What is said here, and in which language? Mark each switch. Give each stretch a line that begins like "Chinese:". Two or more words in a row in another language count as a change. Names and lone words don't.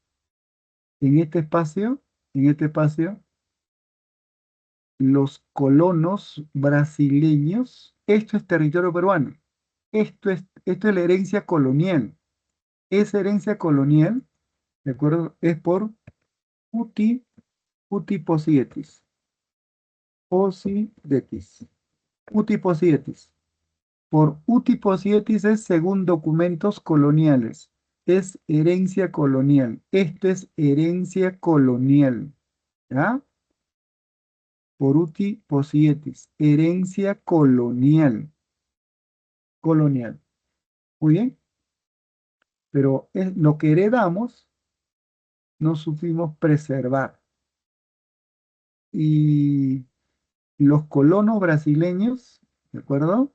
Spanish: En este espacio, los colonos brasileños, esto es territorio peruano, esto es la herencia colonial. Esa herencia colonial, ¿de acuerdo? Es por
Latin: Uti, Uti Posietis. Posietis. Uti Posietis.
Spanish: Por
Latin: uti possidetis
Spanish: es según documentos coloniales. Es herencia colonial. Esto es herencia colonial. ¿Ya? Por
Latin: uti possidetis.
Spanish: Herencia colonial. Colonial. Muy bien. Pero es lo que heredamos no supimos preservar. Y los colonos brasileños, ¿de acuerdo?